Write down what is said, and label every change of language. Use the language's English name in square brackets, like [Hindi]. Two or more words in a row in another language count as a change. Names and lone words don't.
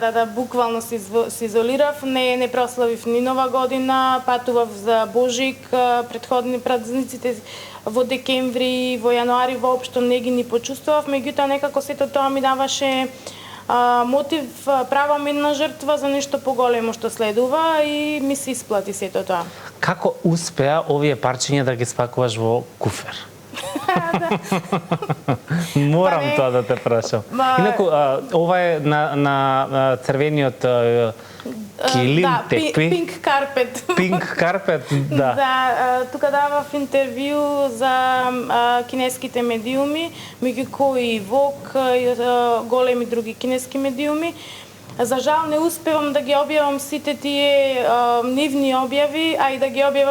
[Macedonian] Да, буквално се изолирав, не прославив ни Нова година, патував за Божик, претходни празниците во декември, во јануари воопшто не ги ни почувствував, меѓутоа некако сето тоа ми даваше мотив, правам една жртва за нешто поголемо што следува и ми се исплати сето тоа. Како успеа овие парчиња да ги спакуваш во куфер? Морам тоа да те прашам. Инаку, ова е на црвениот килим, текпи. [English] Pink carpet. Pink carpet, [Macedonian] да. Да, тука давав интервју за кинеските медиуми, меѓу кои и Вог, и големи други кинески медиуми. За жал не успевам да ги објавам сите тие нивни објави, а и да ги објавам